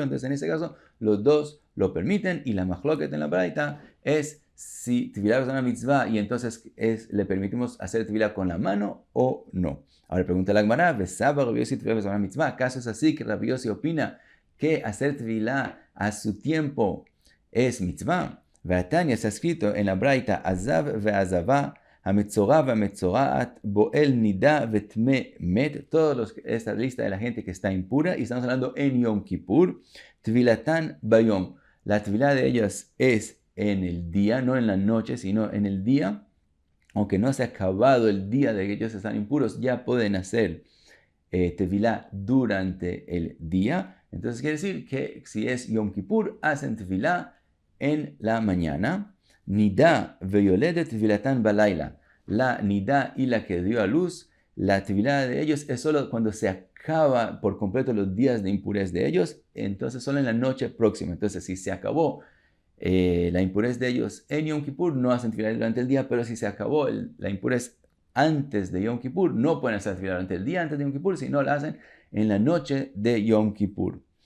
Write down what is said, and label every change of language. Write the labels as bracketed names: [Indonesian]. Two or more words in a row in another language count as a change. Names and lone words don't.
[Spanish] Entonces en ese caso los dos lo permiten y la machloket en la braita es si tevilá es una mitzvah y entonces le permitimos hacer tevilá con la mano o no. Ahora pregunta la Gemara, ¿acaso es así que Rabbi Yossi opina que hacer tevilá a su tiempo es mitzvah? Tanya está escrito en la braita, [Hebrew] הזב והזבה המצורע והמצורעת בועל נדה וטמא מת, [Spanish] esta lista de la gente que está impura, y estamos hablando en Yom Kippur, [Hebrew] טבילתן ביום. [Spanish] La tevilá de ellos es en el día, no en la noche, sino en el día. Aunque no se ha acabado el día de que ellos están impuros, ya pueden hacer tevilá durante el día. Entonces quiere decir que si es Yom Kippur, hacen tevilá en la mañana. [Hebrew] נדה ויולדת טבילתן בלילה. [Spanish] La nida y la que dio a luz, la tevilá de ellos es solo cuando se acaba por completo los días de impurez de ellos, entonces solo en la noche próxima. Entonces si se acabó la impurez de ellos en Yom Kippur, no hacen tevilá durante el día, pero si se acabó la impurez antes de Yom Kippur, no pueden hacer tevilá durante el día antes de Yom Kippur, sino la hacen en la noche de Yom Kippur.